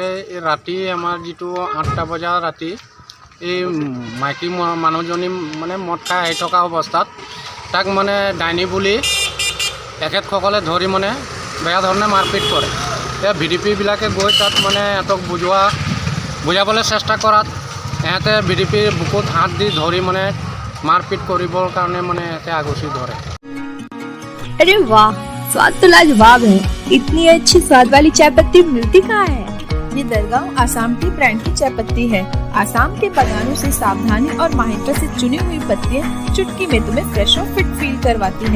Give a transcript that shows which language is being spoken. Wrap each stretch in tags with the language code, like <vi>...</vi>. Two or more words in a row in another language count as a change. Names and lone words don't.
<as>এই ৰাতি আমাৰ যিটো 8টা বজা ৰাতি এই মাইকী মানুহজনী মানে মদ খাই আহি থকা অৱস্থাত তাক মানে ডাইনী বুলি তেখেতসকলে ধৰি মানে বেয়া ধৰণে মাৰপিট কৰে। এতিয়া VDP-বিলাকে গৈ তাত মানে সিহঁতক বুজাবলৈ চেষ্টা কৰাত সিহঁতে VDP-ৰ বুকুত হাত দি ধৰি মানে মাৰপিট কৰিবৰ কাৰণে মানে সিহঁতে আগুচি ধৰে।</as> <hi>अरे वाह, स्वाद तो लाजवाब है। इतनी अच्छी स्वाद वाली चाय पत्ती मिलती कहाँ है? ये दरगांव आसाम की ब्रांड की चाय पत्ती है। आसाम के बागानों से सावधानी और माहिरता से चुनी हुई पत्तियां चुटकी में तुम्हें फ्रेश और</hi> <en>fit feel</en> <hi>करवाती है।</hi>